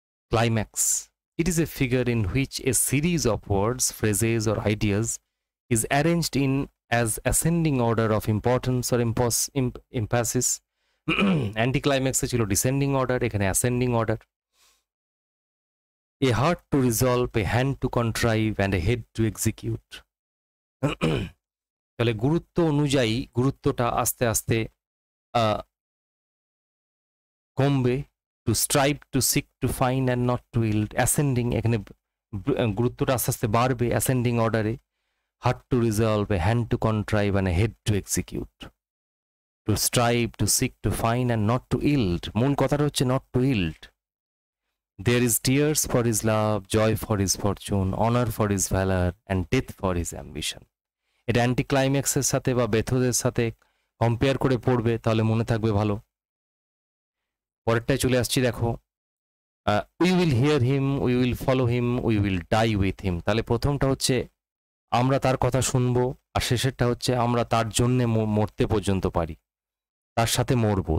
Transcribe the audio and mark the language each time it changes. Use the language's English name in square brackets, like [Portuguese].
[English] Climax. It is a figure in which a series of words, phrases or ideas is arranged in as ascending order of importance or emphasis. [Bangla] Anticlimax ছিল descending order, এখানে ascending order. [English] A heart to resolve, a hand to contrive and a head to execute. [Bangla] তাহলে গুরুত্ব অনুযায়ী গুরুত্বটা আস্তে আস্তে [English] কমবে, to strive, to seek, to find and not to yield, ascending, [Bangla] এখানে গুরুত্বটা আস্তে আস্তে বাড়বে [English] Ascending অর্ডারে, heart to resolve, a hand to contrive and a head to execute. To strive, to seek, to find and not to yield, [Bangla] মূল কথাটা হচ্ছে [English] Not to yield. There is tears for his love, joy for his fortune, honor for his valor, and death for his ambition. [Bangla] এটা anti ক্লাইম্যাক্সের সাথে বা বেথোদের সাথে compare করে পড়বে, তাহলে মনে থাকবে ভালো। পরেরটায় চলে আসছি, দেখো, [English] We will hear him, we will follow him, we will die with him. [Bangla] তাহলে প্রথমটা হচ্ছে আমরা তার কথা শুনবো, আর শেষেরটা হচ্ছে আমরা তার জন্যে মরতে পর্যন্ত পারি, তার সাথে মরবো।